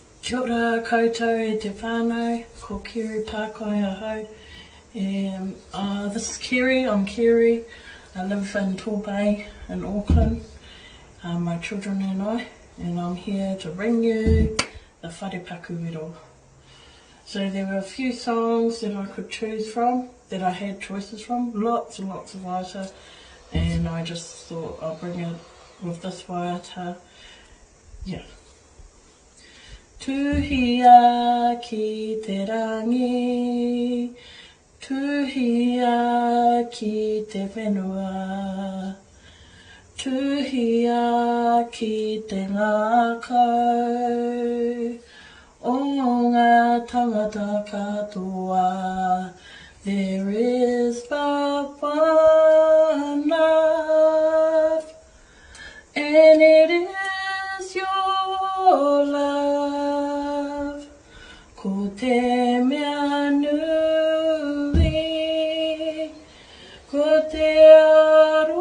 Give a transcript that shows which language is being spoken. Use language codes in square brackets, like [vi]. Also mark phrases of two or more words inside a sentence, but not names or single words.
[mi] Kia ora koutou e te whānau, ko Keri Pākai ahau. [en] This is Keri, I'm Keri. I live in Torbay in Auckland, my children and I'm here to bring you the Whare Paku Wero. So there were a few songs that I could choose from, that I had choices from, lots and lots of waiata, and I just thought I'll bring it with this waiata. Yeah. [mi] Tuhia ki te rangi, tuhia ki te whenua, tuhia ki te ngākau, o ngā tangata katoa. [en] There is but one love, and it is your love. [mi] Ko te mea nui, ko te